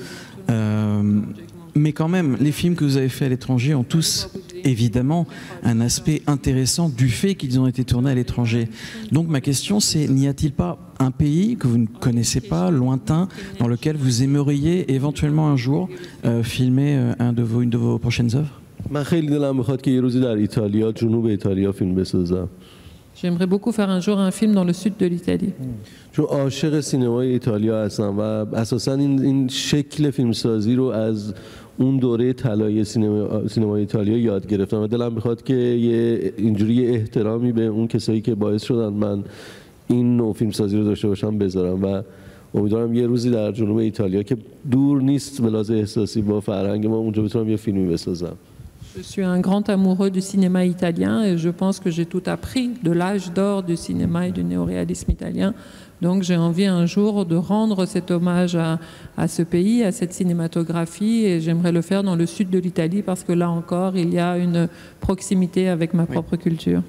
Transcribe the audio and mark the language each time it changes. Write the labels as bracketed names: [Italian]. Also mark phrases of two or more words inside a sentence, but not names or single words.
[French] Mais quand même, les films que vous avez faits à l'étranger ont tous, évidemment, un aspect intéressant du fait qu'ils ont été tournés à l'étranger. Donc ma question, c'est, n'y a-t-il pas un pays que vous ne connaissez pas, lointain, dans lequel vous aimeriez éventuellement un jour filmer une de vos prochaines œuvres ? [Persian] من خیلی دلم میخواد که یه روزی در ایتالیا، جنوب ایتالیا فیلم بسازم. [French] J'aimerais beaucoup faire un jour un film dans le sud de l'Italie. [Persian] چون عاشق سینمای ایتالیا هستم و اساساً این شکل فیلمسازی رو از اون دوره طلایی سینمای ایتالیا یاد گرفتم و دلم میخواد که اینجوری احترامی به اون کسایی که باعث شدن من این نوع فیلمسازی رو داشته باشم بذارم و امیدوارم یه روزی در جنوب ایتالیا که دور نیست به لحاظ احساسی با فرهنگ ما اونجا بتونم یه فیلمی بسازم. [French] Je suis un grand amoureux du cinéma italien et je pense que j'ai tout appris de l'âge d'or du cinéma et du néoréalisme italien. Donc j'ai envie un jour de rendre cet hommage à ce pays, à cette cinématographie, et j'aimerais le faire dans le sud de l'Italie parce que là encore, il y a une proximité avec ma propre culture.